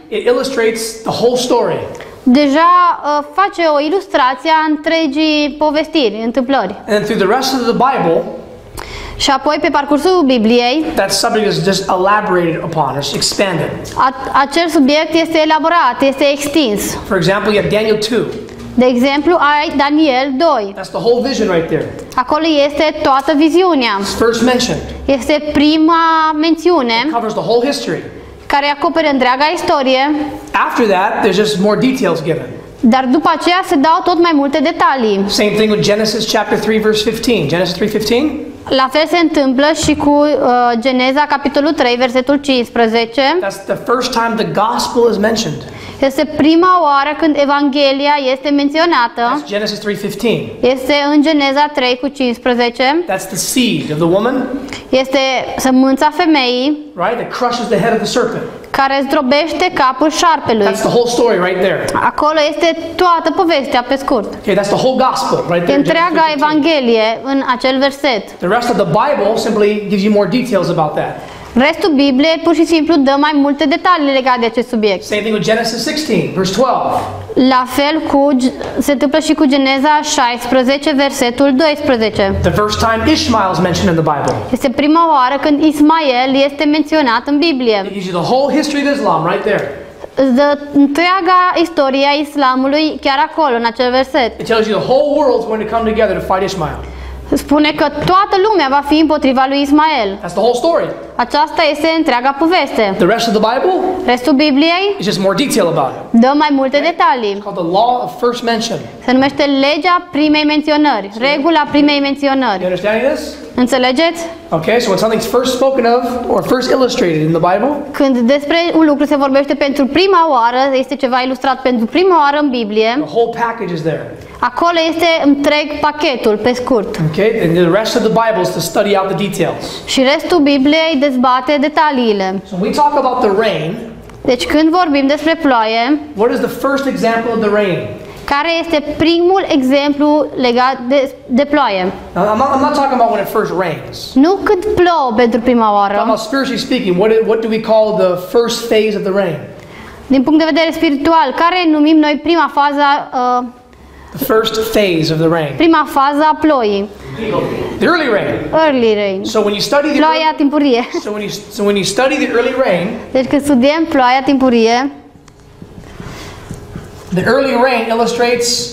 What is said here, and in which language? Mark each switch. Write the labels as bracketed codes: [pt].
[en] it illustrates the whole story. [ro] deja face o ilustrație a întregii povestiri, întâmplări. [en] And then through the rest of the Bible, [ro] Și apoi pe parcursul Bibliei, [en] that subject is just elaborated upon, it's expanded. [ro] acel subiect este elaborat, este extins. [en] For example, you have Daniel 2. [ro] De exemplu, ai Daniel 2. [en] That's the whole vision right there. [ro] Acolo este toată viziunea. [en] It's first mentioned. [ro] Este prima mențiune [en] It covers the whole history. [ro] care acoperă întreaga istorie, [en] After that, there's just more details given. [ro] dar după aceea se dau tot mai multe detalii. [en] Same thing with Genesis chapter 3 verse 15. Genesis 3:15. [ro] La fel se întâmplă și cu Geneza, capitolul 3, versetul 15. [en] That's the first time the gospel is mentioned. [ro] Este prima oară când Evanghelia este menționată. [en] That's Genesis 3:15. [ro] Este în Geneza 3 cu 15. [en] That's the seed of the woman, [ro] Este sămânța femeii [en] right? That crushes the head of the serpent. [ro] care zdrobește capul șarpelui. [en] That's the whole story right there. [ro] Acolo este toată povestea pe scurt. [en] Okay, that's the whole gospel right [ro] E [en] there. [ro] întreaga [en] Genesis 3:15. [ro] Evanghelie în acel verset. [en] The rest of the Bible simply gives you more details about that. [ro] Restul Bibliei pur și simplu dă mai multe detalii legate de acest subiect. [en] Same thing with Genesis 16 verse 12. [ro] La fel se întâmplă și cu Geneza 16, versetul 12. [en] The first time Ishmael is mentioned in the Bible. [ro] Este prima oară când Ismael este menționat în Biblie. [en] It gives you the whole history of Islam right there. [ro] Îți dă întreaga istorie a islamului chiar acolo, în acel verset. [en] It tells you the whole world's going to come together to fight Ishmael. [ro] Spune că toată lumea va fi împotriva lui Ismael. [en] That's the whole story. [ro] Aceasta este întreaga poveste. [en] The rest of the Bible [ro] Restul Bibliei [en] is just more detail about it. [ro] dă mai multe detalii. [en] It's called the law of first mention. [ro] Se numește legea primei menționări, regula primei [en] You [ro] menționări. [en] understanding this? [ro] Înțelegeți? [en] Okay, so when something's first spoken of or first illustrated in the Bible, [ro] Când despre un lucru se vorbește pentru prima oară, este ceva ilustrat pentru prima oară în Biblie, [en] the whole package is there. [ro] acolo este întreg pachetul, pe scurt. [en] Okay, and the rest of the Bible is to study out the details. [ro] Și restul Bibliei dezbate detaliile. [en] So when we talk about the rain, [ro] Deci când vorbim despre ploaie, [en] what is the first example of the rain? [ro] care este primul exemplu legat de ploaie? [en] Now, I'm not talking about when it first rains. [ro] Nu când plouă pentru prima [en] I'm talking [ro] oară. [en] about spiritually speaking, what do we call the first phase of the rain? [ro] Din punct de vedere spiritual, care numim noi prima fază, [en] The first phase of the rain. [ro] prima fază a ploii? [en] The early rain. Early rain. So when you study the [ro] Ploaia timpurie. [en] so when you study the early rain, [ro] Deci când studiem ploaia timpurie, [en] the early rain illustrates